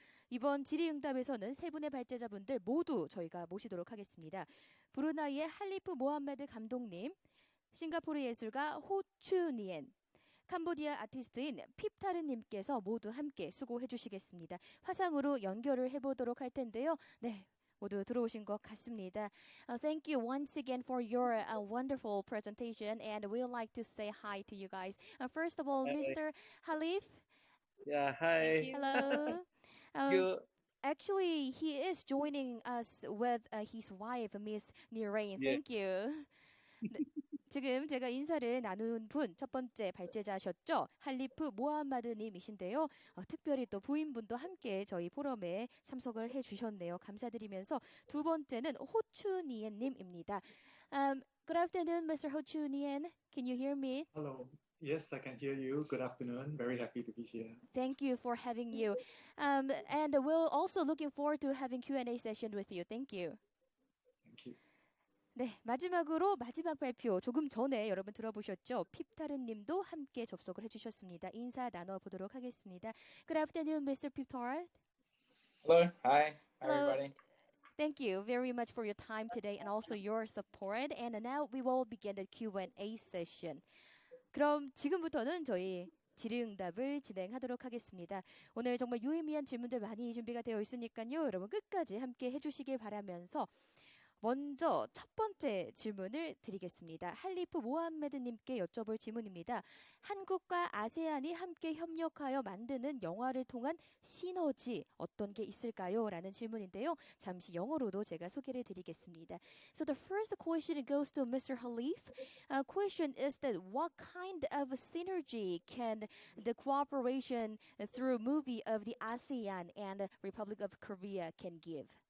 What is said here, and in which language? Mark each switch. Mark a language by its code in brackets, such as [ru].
[ko] 이번 질의응답에서는 3분의 발제자분들 모두 저희가 모시도록 하겠습니다. 브루나이의 할리프 모함메드 감독님, 싱가포르 예술가 호추니엔, 캄보디아 아티스트인 핍타르님께서 모두 함께 수고해 주시겠습니다. 화상으로 연결을 해보도록 할 텐데요. 네, 모두 들어오신 것 같습니다. [en] Thank you once again for your wonderful presentation, and we would like to say hi to you guys. First of all, Hi. Mr. Harlif. Yeah, hi. Hello. You. Actually, he is joining us with his wife, Miss Nirain. Yeah. Thank you. [ko] 네, 지금 제가 인사를 나눈 분 첫 번째 발제자셨죠? 할리프 모하마드님이신데요. 특별히 또 부인분도 함께 저희 포럼에 참석을 해주셨네요. 감사드리면서 두 번째는 호추니엔님입니다. [en] Good afternoon, Mr. 호추니엔. Can you hear me? Hello. Yes, I can hear you. Good afternoon. Very happy to be here. Thank you for having you. And we're also looking forward to having Q&A session with you. Thank you. Thank you. [ko] 네, 마지막으로 마지막 발표 조금 전에 여러분 들어보셨죠? 핍타르님도 함께 접속을 해주셨습니다. 인사 나눠보도록 하겠습니다. [en] Good afternoon, Mr. Peap Tarr. Hello, hi, Hello. everybody. Thank you very much for your time today and also your support. And now we will begin the Q&A session. [ko] 그럼 지금부터는 저희 질의응답을 진행하도록 하겠습니다. 오늘 정말 유의미한 질문들 많이 준비가 되어 있으니까요. 여러분 끝까지 함께 해주시길 바라면서 먼저 첫 번째 질문을 드리겠습니다. 할리프 모함메드님께 여쭤볼 질문입니다. 한국과 아세안이 함께 협력하여 만드는 영화를 통한 시너지 어떤 게 있을까요? 라는 질문인데요. 잠시 영어로도 제가 소개를 드리겠습니다. [en] So the first question goes to Mr. Harlif. Question is that what kind of synergy can the cooperation through movie of the ASEAN and Republic of Korea can give?